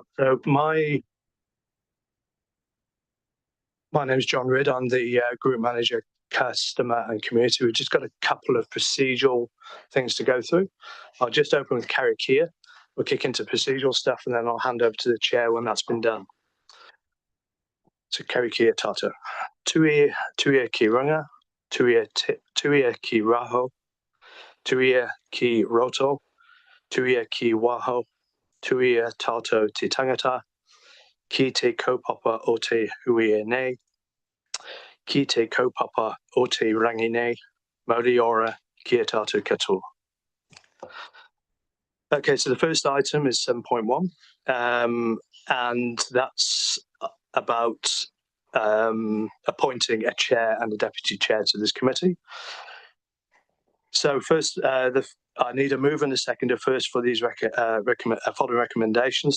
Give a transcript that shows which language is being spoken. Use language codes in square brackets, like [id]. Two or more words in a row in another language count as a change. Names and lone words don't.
[en] So my name is John Ridd. I'm the Group Manager, Customer and Community. We've just got a couple of procedural things to go through. I'll just open with Carrie Kia. We'll kick into procedural stuff, and then I'll hand over to the chair when that's been done. So [mi] Carrie Kia Tata. Tuia ki runga, tuia ki raho, tuia ki roto, tuia ki waho, tuia tato te tangata, ki te kaupapa o te hui nei, ki te kaupapa o te rangi nei, mauri ora kia tātou katoa. [en] Okay, so the first item is 7.1, and that's about appointing a chair and a deputy chair to this committee. So first, I need a move and a seconder first for these following recommendations.